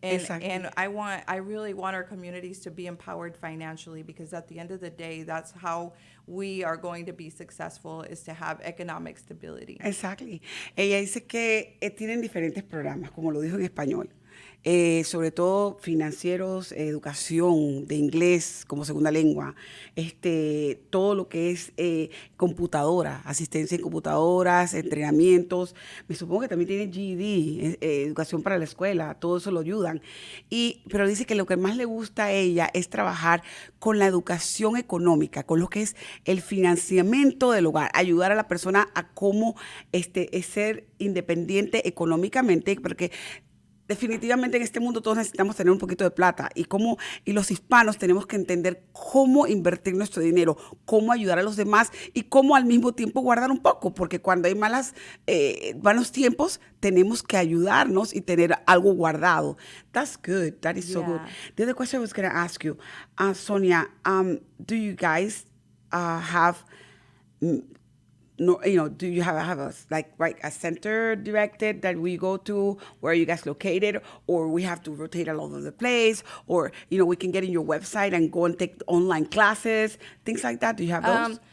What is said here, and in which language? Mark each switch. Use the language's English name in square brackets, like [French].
[English] And I really want our communities to be empowered financially, because at the end of the day, that's how we are going to be successful, is to have economic stability. Exactly. [Spanish] Ella dice que tienen diferentes programas, como lo dijo en español. Sobre todo financieros, educación de inglés como segunda lengua, todo lo que es computadora, asistencia en computadoras, entrenamientos. Me supongo que también tiene GED, educación para la escuela, todo eso lo ayudan. Pero dice que lo que más le gusta a ella es trabajar con la educación económica, con lo que es el financiamiento del hogar, ayudar a la persona a cómo ser independiente económicamente, porque definitivamente en este mundo todos necesitamos tener un poquito de plata y los hispanos tenemos que entender cómo invertir nuestro dinero, cómo ayudar a los demás y cómo al mismo tiempo guardar un poco, porque cuando hay malos tiempos tenemos que ayudarnos y tener algo guardado. [English] That's good. That is so good. The other question I was going to ask you, Sonia, do you guys have... do you have a center directed that we go to where you guys located, or we have to rotate all over the place, or we can get in your website and go and take online classes, things like that? Do you have those?